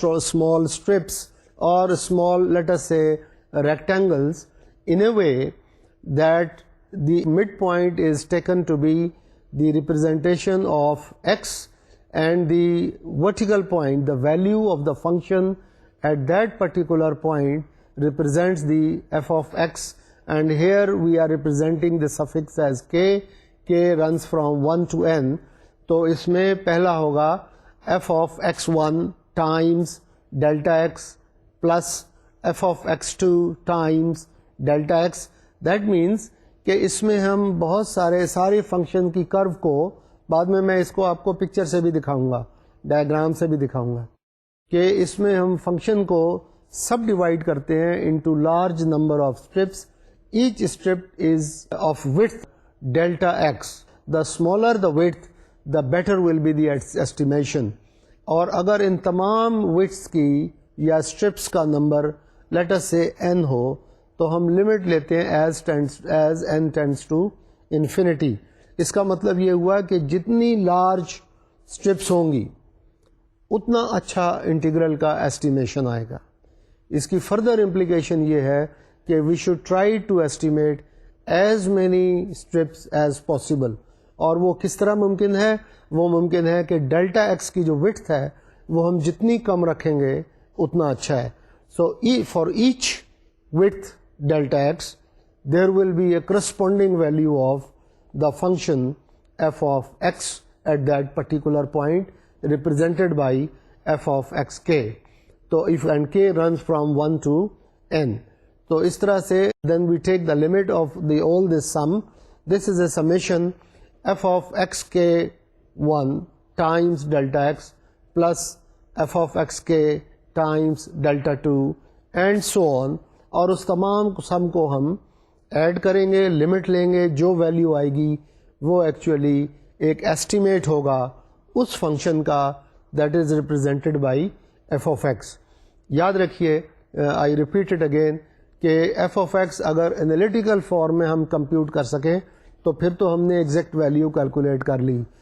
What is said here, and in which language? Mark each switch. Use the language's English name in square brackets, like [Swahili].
[English] small strips or small, let us say, rectangles, in a way that the midpoint is taken to be the representation of x, and the vertical point, the value of the function at that particular point, represents the f of x, and here we are representing the suffix as k. K runs from 1 to n. [Urdu] تو اس میں پہلا ہوگا [English] f of x1 times delta x plus f of x2 times delta x. That means [Urdu] کہ اس میں ہم بہت سارے function کی کرو کو بعد میں اس کو آپ کو پکچر سے بھی دکھاؤں گا، ڈائیگرام سے بھی دکھاؤں گا، کہ اس میں ہم فنکشن کو سب ڈیوائڈ کرتے ہیں into large number of strips. [English] Each strip is of width delta x. The smaller the width, the better will be the estimation. [Urdu] اور اگر ان تمام widths کی یا strips کا number [English] let us say n [Urdu] ہو تو ہم لمٹ لیتے ہیں [English] as n tends to infinity. [Urdu] اس کا مطلب یہ ہوا کہ جتنی لارج strips ہوں گی اتنا اچھا انٹیگرل کا ایسٹیمیشن آئے گا. اس کی [English] further implication [Urdu] یہ ہے کہ [English] we should try to estimate as many strips as possible. [Urdu] اور وہ کس طرح ممکن ہے؟ وہ ممکن ہے کہ ڈیلٹا ایکس کی جو width ہے وہ ہم جتنی کم رکھیں گے اتنا اچھا ہے. [English] So for each width delta x there will be a corresponding value of the function f of x at that particular point represented by f of xk. تو if and k runs from 1 to n. تو [Urdu] اس طرح سے [English] then we take the limit of all this sum. This is a summation f of xk1 times delta x plus f of xk times delta 2 and so on. [Urdu] اور اس تمام سم کو ہم add کریں گے، limit لیں گے، جو ویلیو آئے گی وہ ایکچولی ایک ایسٹیمیٹ ہوگا اس فنکشن کا [English] That is represented by f of x. [Urdu] یاد رکھیے [English] I repeat it again [Urdu] کہ ایف آف ایکس اگر انالیٹیکل فارم میں ہم کمپیوٹ کر سکیں تو پھر تو ہم نے ایگزیکٹ ویلیو کیلکولیٹ کر لی.